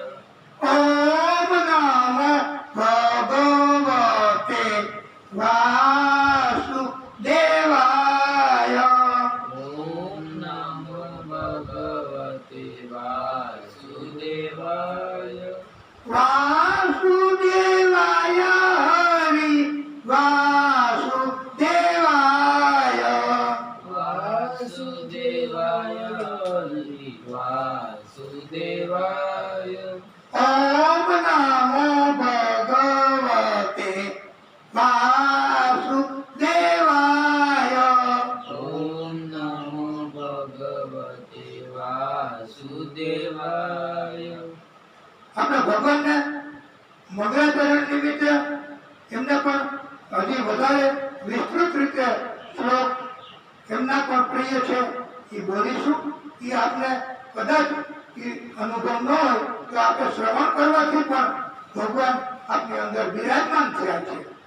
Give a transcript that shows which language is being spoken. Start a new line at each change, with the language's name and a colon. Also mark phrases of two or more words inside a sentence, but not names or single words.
Sanskrit: ઓમ નમો ભગવતે વાસુદેવાય। ઓમ નમઃ ભગવતે વાસુદેવાય। वासुदेवाय हरि वासुदेवाय वासुदेवाय हरि वासुदेवाय ओम नमो भगवते वासुदेवाय ओम नमो भगवते वासुदेवाय
Gujarati: આપણે ભગવાનને મંગળાચરણ નિમિત્તે એમને પણ હજી વધારે વિસ્તૃત રીતે શ્લોક એમના પણ પ્રિય છે એ બોલીશું. એ આપને કદાચ એ અનુભવ ન હોય તો આપણે શ્રવણ કરવાથી પણ ભગવાન આપની અંદર બિરાજમાન થયા છે.